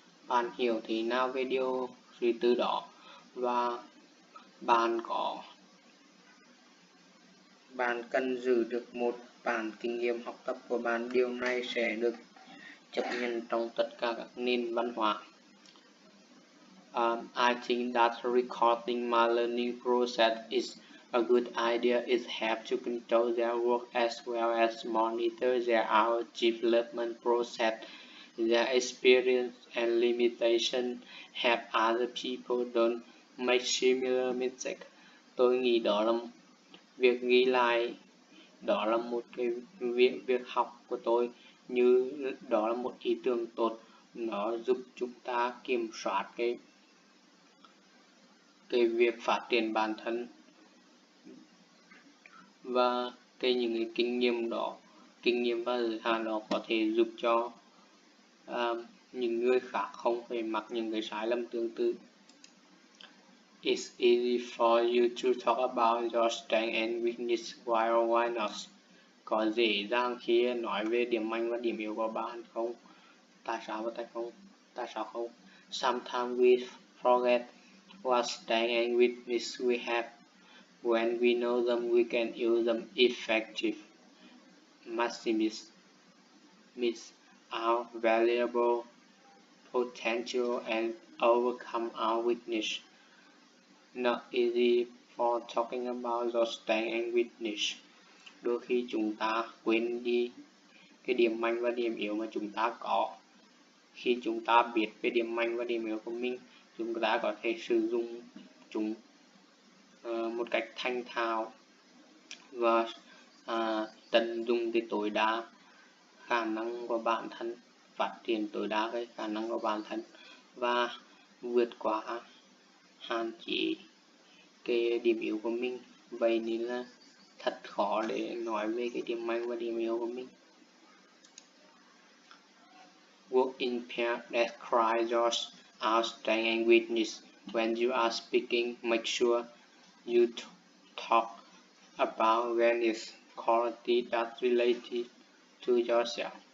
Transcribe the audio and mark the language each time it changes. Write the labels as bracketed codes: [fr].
[vi] Bạn hiểu thế nào về điều suy tư đó, và bạn cần giữ được một bản kinh nghiệm học tập của bạn. Điều này sẽ được chấp nhận trong tất cả các nền văn hóa. [en] I think that recording my learning process is a good idea. It helps to control their work as well as monitor their development process. Their experience and limitation help other people don't make similar mistakes. [vi] Tôi nghĩ đó là việc ghi lại, đó là một cái việc học của tôi, như đó là một ý tưởng tốt. Nó giúp chúng ta kiểm soát cái việc phát triển bản thân, và những cái kinh nghiệm và giới hạn đó có thể giúp cho những người khác không phải mắc những cái sai lầm tương tự. [en] It's easy for you to talk about your strength and weakness, why not? [vi] Có dễ dàng khi nói về điểm mạnh và điểm yếu của bạn không? Tại sao không? [en] Sometimes we forget what strength and weakness we have. When we know them, we can use them effectively, maximize our valuable potential and overcome our weakness. Not easy for talking about your strength and weakness. [vi] Đôi khi chúng ta quên đi cái điểm mạnh và điểm yếu mà chúng ta có. Khi chúng ta biết về điểm mạnh và điểm yếu của mình, chúng ta có thể sử dụng chúng một cách thành thạo và tận dụng cái tối đa khả năng của bản thân, phát triển tối đa cái khả năng của bản thân và vượt qua hạn chế cái điểm yếu của mình. Vậy nên là thật khó để nói về cái điểm mạnh và điểm yếu của mình. [en] Work in pair describe your strength and weakness. When you are speaking, make sure you talk about various qualities that related to yourself.